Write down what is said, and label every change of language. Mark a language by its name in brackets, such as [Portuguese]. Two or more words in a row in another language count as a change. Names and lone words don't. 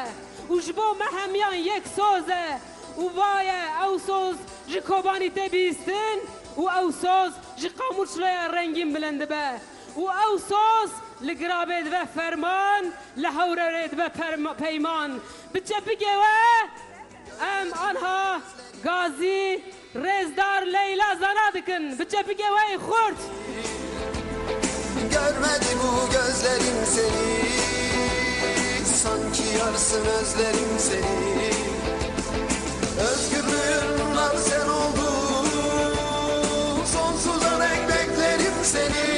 [Kurdish] û ji bo me hemiyan yek soz e. û vaye ew soz ji kobanî tê bîstin û ew soz ji qamûçloya rengîn bilind dibe. û ew soz li girabê dibe ferman, li hewrerê dibe peyman. Bi çepikê we em anha Gazi Rêzdar Leyla Zana dikin. Bi çepikê we xurt. [Turkish] Görmedi bu gözlerim seni, sanki yarsın özlerim seni. Özgürlüğün nar sen oldun, sonsuza dek beklerim seni.